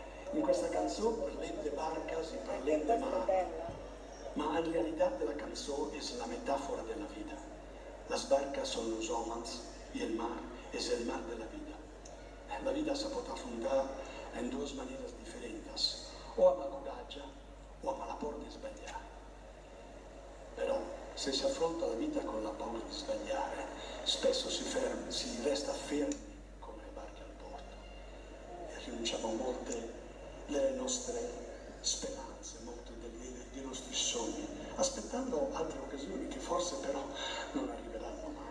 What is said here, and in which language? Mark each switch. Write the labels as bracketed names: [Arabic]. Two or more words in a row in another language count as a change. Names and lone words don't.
[Italian] In questa canzone [Catalan] parlem de barcas e parlem de mar, ma en realitat la cançó és la metàfora de la vida. Les barques són els homes i el mar és el mar de la vida. La vida se pot afrontar en dues maneres diferents, o amb el coratge o amb la por [Italian] di sbagliare. Però se si affronta la vita con la paura di sbagliare, spesso si resta fermi come le barche al porto e rinunciamo a molte delle nostre speranze, molti dei nostri sogni, aspettando altre occasioni che forse però non arriveranno mai.